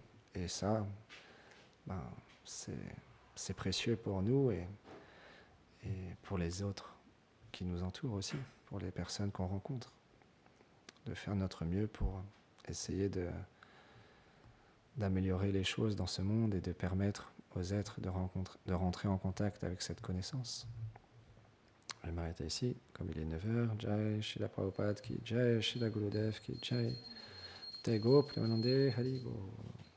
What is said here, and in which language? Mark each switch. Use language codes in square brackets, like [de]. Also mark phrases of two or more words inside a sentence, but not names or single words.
[fr] Et ça, c'est précieux pour nous et pour les autres qui nous entourent aussi, pour les personnes qu'on rencontre, de faire notre mieux pour essayer d'améliorer les choses dans ce monde et de permettre aux êtres de rentrer en contact avec cette connaissance. Je vais m'arrêter ici, comme il est 9h. [hi] Jai Srila Prabhupada ki Jai, Srila Gurudev ki Jai. [bn] Tego Premanande Hari Bo.